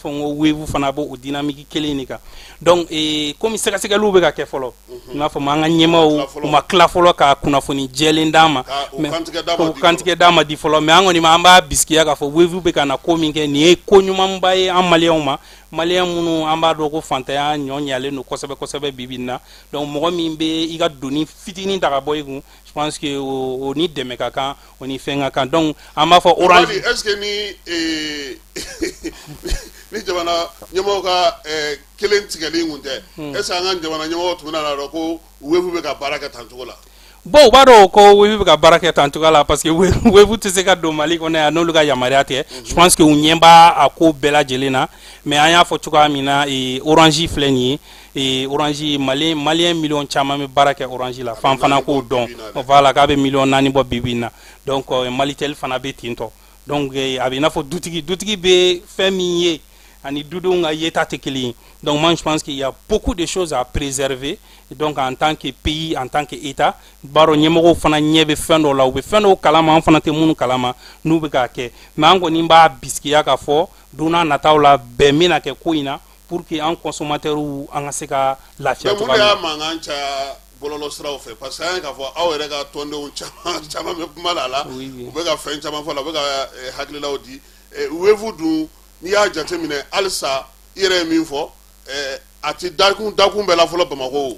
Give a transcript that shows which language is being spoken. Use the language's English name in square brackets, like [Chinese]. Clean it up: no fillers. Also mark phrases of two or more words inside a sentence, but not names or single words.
[Bambara] fɔ ko wave fana b'o dynamique kelen in kan donc komi sɛgɛsɛgɛliw bɛ ka kɛ fɔlɔ n b'a fɔ an ka ɲɛmaaw u ma tila fɔlɔ ka kunnafoni jɛlen d'an ma o kantigɛ d'an ma di fɔlɔ mais an kɔni an b'a bisikiya k'a fɔ wave bɛ ka na ko min kɛ nin ye ko ɲumanba ye an maliyɛnw ma maliyɛn minnu an b'a dɔn ko fantanya ɲɔ ɲalen don kosɛbɛ kosɛbɛ bi in na donc mɔgɔ min bɛ i ka doni fitinin ta ka bɔ i kun [French] je pense que [Bambara] o ni dɛmɛ ka kan o ni fɛn ka kan donc an b'a fɔ orange [French] est ce que [Bambara] ni jamana ɲɛmɔgɔ ka kelen tigɛli kun tɛ [French] est ce que [Bambara] an ka jamana ɲɛmɔgɔ tun bɛna dɔn ko webu bɛ ka baara kɛ tan cogo la bon u b'a dɔn ko webu bɛ ka baara kɛ tan cogo la parce que webu tɛ se ka don Mali kɔnɔ yan n'olu ka yamaruya tɛ [French] je pense que [Bambara] u ɲɛ b'a a ko bɛɛ lajɛlen na mais an y'a fɔ cogoya min na orange filɛ nin ye orange maliyɛn miliyɔn caman bɛ baara kɛ orange la fan fana k'o dɔn voilà k'a bɛ miliyɔn 4 bɔ bi in na donc Malitel fana bɛ ten tɔ donc a bɛ i n'a fɔ dutigi bɛ fɛn min ye ani dudenw ka yeta tɛ kelen ye donc [French] moi je pense qu'il y a beaucoup de choses à préserver [Bambara] donc [French] en tant que pays en tant que état [Bambara] baro ɲɛmɔgɔw fana ɲɛ bɛ fɛn dɔ la u bɛ fɛn dɔw kalama an fana tɛ minnu kalama n'u bɛ k'a kɛ mais an kɔni b'a bisikiya k'a fɔ don n'a nataw la bɛn bɛna kɛ ko in na [French] pour que [Bambara] an consommateurs an ka se ka lafiya cogoya min na. mais mun de y'a mankan caya bɔlɔlɔ siraw fɛ parce que an ye k'a fɔ aw yɛrɛ ka tɔndenw caman bɛ kuma la u bɛ ka fɛn caman fɔ la u bɛ ka hakililaw di wevu dun n'i y'a jateminɛ halisa i yɛrɛ ye min fɔ a tɛ dakun bɛɛ la fɔlɔ Bamako